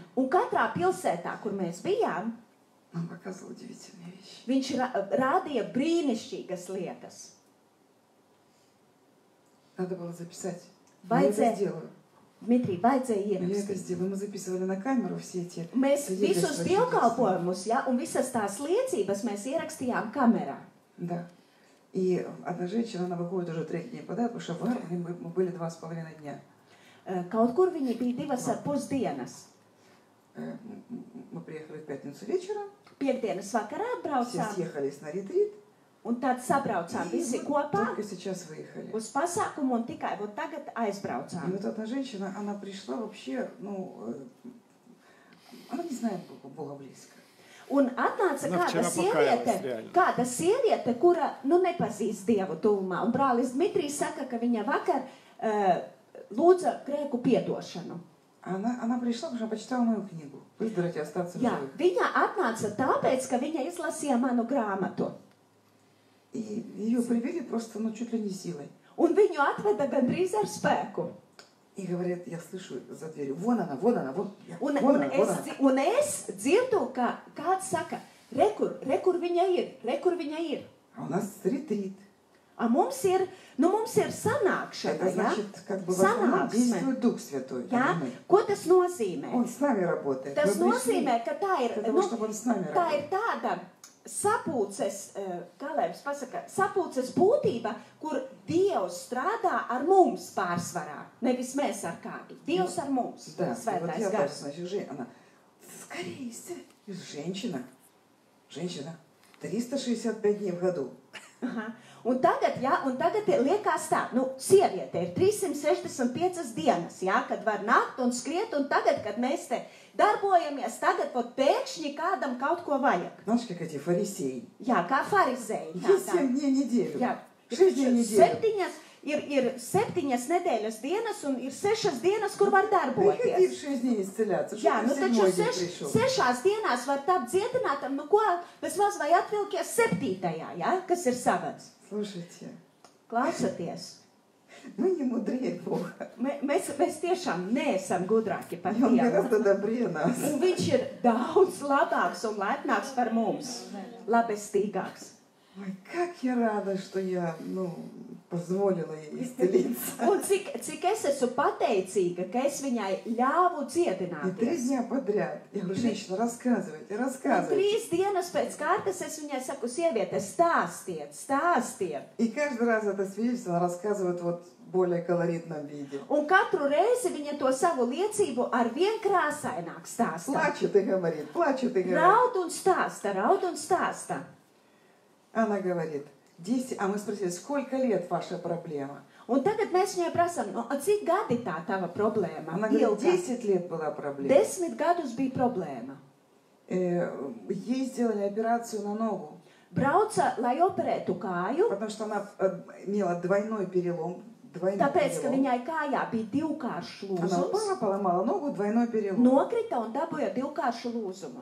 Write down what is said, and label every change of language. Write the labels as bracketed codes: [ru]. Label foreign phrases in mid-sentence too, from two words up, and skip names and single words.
[lv] Un katrā pilsētā, kur mēs bijām, [ru] он показывал удивительные вещи. [lv] viņš rādīja brīnišķīgas lietas. [ru] Надо было записать. [lv] Vai [ru] Я это [lv] dzē- [ru] сделаю. [lv] Dmitrij, vajadzēja [ru] Я это [lv] ierakstīt. [ru] сделала. Мы записывали на камеру все эти [lv] Mēs visus [ru] свидетельства [lv] dievkalpojumus, ja, un visas tās liecības mēs ierakstījām kamerā. [ru] Да. И одна женщина, она выходит уже 3 дня подряд, потому что в армии мы были 2,5 дня. [lv] Kaut kur viņi bija 2,5 dienas. [ru] Мы приехали в пятницу вечером, [lv] Piektdienas vakarā [ru] все [lv] atbraucām, [ru] съехались на ретрит, [lv] un tad sabraucām [ru] и [lv] visi [ru] вот [lv] kopā [ru] только сейчас выехали. [lv] uz pasākumu, un tikai вот tagad [ru] И [lv] aizbraucām. [ru] вот эта женщина, она пришла вообще, она не знает Бога близко. [lv] Un atnāca Nu, kāda sieviete, kura, nepazīst Dievu tuvumā. Un brālis Dmitrijs saka, ka viņa vakar lūdza grēku piedošanu. [ru] Она пришла, потому что почитала мою книгу «Выздороветь и остаться в [lv] Jā, [ru] живых». [lv] viņa atnāca tāpēc, ka viņa izlasīja manu grāmatu. [ru] И ее привели просто, чуть ли не силой. [lv] Un viņu atveda gandrīz ar spēku. [ru] И говорят, я слышу за дверью, вон она, вон она, вон [lv] Un es dzirdu, ka kāds saka, re, kur viņa ir. [ru] А у нас ретрит. [lv] Mums ir sanākšana, [ru] Это значит, как бы в основном [lv] sanāksme. [ru] действует Дух Святой. [lv] Jā, ko tas nozīmē? [ru] Он с нами работает. [lv] Tas [ru] Мы пришли [lv] nozīmē, ka tā ir, [ru] для того, чтобы он с нами [lv] tā [ru] работал. [lv] ir tāda sapulces, kā lai jums pasaka, sapulces būtība, kur Dievs strādā ar mums pārsvarā. Nevis mēs ar kādu. Dievs ar mums. [ru] Да, и вот [lv] Svētais [ru] я [lv] gars. [ru] тоже, значит, она, скорее, женщина, 365 дней в году. [lv] Aha. Un tagad liekas tā, sieviete ir 365 dienas, jā, kad var nākt un skriet, un tagad, kad mēs te darbojamies, tagad pēkšņi kādam kaut ko vajag. [ru] Знаешь, как эти фарисеи? [lv] Jā, kā farizēji. [ru] Есть 7 дней в неделю. [lv] Jā, [ru] 6 дней в неделю. [lv] ir 7 nedēļas dienas un ir 6 dienas, kur var [ru] Приходи в [lv] darboties. [ru] 6 дней исцеляться. [lv] Jā, [ru] Что ты в [lv] taču [ru] 7 день пришел? [lv] 6 dienās var tapt dziedinātam, ko vismaz vai atvilkies 7. Jā, kas ir savats. [ru] Слушайте, [lv] Klausoties. [ru] мы не мудрее Бога. [lv] Mēs tiešām neesam gudrāki par [ru] И Он [lv] Dievu. [ru] гораздо добрее нас. [lv] Un viņš ir daudz labāks un laipnāks par mums. Labestīgāks. [ru] Ой, как я рада, что я, позволила ей исцелиться. [lv] Un cik es esmu pateicīga, ka es viņai ļāvu [ru] И 3 [lv] dziedināties. [ru] дня подряд. Я говорю, женщина, рассказывайте, [lv] Un [ru] рассказывайте. [lv] 3 dienas pēc kārtas es viņai saku, sieviete, stāstiet. [ru] И каждый раз это свидетельство она рассказывает вот в более колоритном виде. [lv] Un katru reizi viņa to savu liecību ar vien krāsaināk stāsta. [ru] Плачет и говорит, плачет и говорит. [lv] Raud un stāsta. [ru] Она говорит, 10, а мы спросили, сколько лет ваша проблема? [lv] Un tagad mēs viņai prasām, cik gadi tā tava problēma? [ru] Она говорит, [lv] Ilga. [ru] 10 лет была проблема. [lv] 10 gadus bija problēma. [ru] Ей сделали операцию на ногу, [lv] Brauca, lai operētu kāju, [ru] потому что она имела двойной перелом. [lv] tāpēc, ka viņai kājā bija divkāršs [ru] Она [lv] lūzums, [ru] упала, поломала ногу, двойной перелом. [lv] nokrita un dabūja divkāršu lūzumu.